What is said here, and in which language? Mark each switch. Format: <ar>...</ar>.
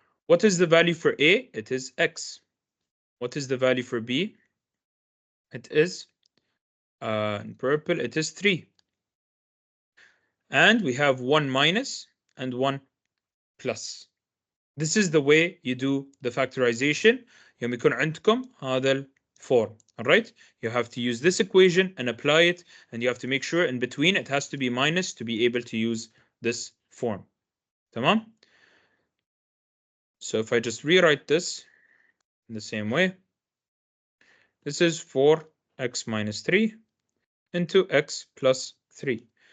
<en>What is the value for A? It is X. What is the value for B? It is, in purple, it is 3. And we have 1 minus and 1 plus. This is the way you do the factorization.</en> <ar>يوم يكون عندكم هذا الform.</ar> <en>All right? You have to use this equation and apply it, and you have to make sure in between it has to be minus to be able to use this form.</en> <ar>تمام?</ar> <en>So if I just rewrite this in the same way, this is 4x minus 3 into x plus 3.</en>